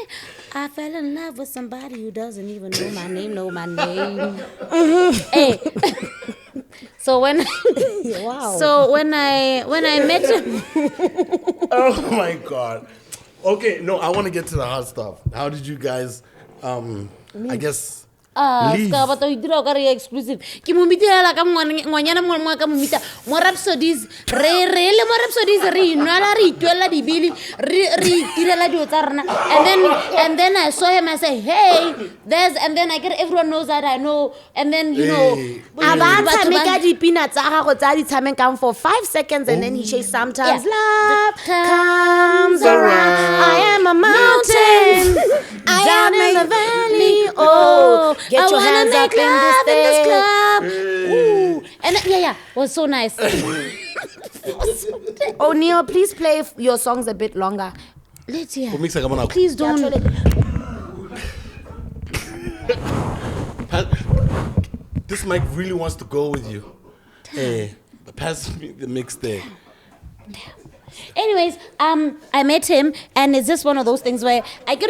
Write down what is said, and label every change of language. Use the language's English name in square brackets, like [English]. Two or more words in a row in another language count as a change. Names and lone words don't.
[English] I fell in love with somebody who doesn't even know my name. Hey. So when Wow. so when I met him, Oh my God. Okay, no, I want to get to the hard stuff. How did you guys, I guess, leave? [Southern Sotho] ska batla ho dira o ka re exclusive. [Tswana] Ke mo mitela ka ngwanyana mo ka mo mita mo Rhapsodies re le mo Rhapsodies re inwala re itwela dibili re tirela dio tsa rena. [English] And then I saw him, I say, hey, there's, and then I get everyone knows that I know, and then you know [Tswana] A ba batho tshameka dipina tsa gago tsa di tshamekang [English] for 5 seconds and then he says sometimes love comes around. I am a mountain down in the valley. Oh, get I your wanna hands up make in love this thing. club. Ooh. And yeah, was so nice. O'Neal, please play your songs a bit longer. Lydia, [Zulu] Umixa ka mona. [English] please don't. This mic really wants to go with you. Pass me the mix there. Anyways, I met him, and it's just one of those things where I get,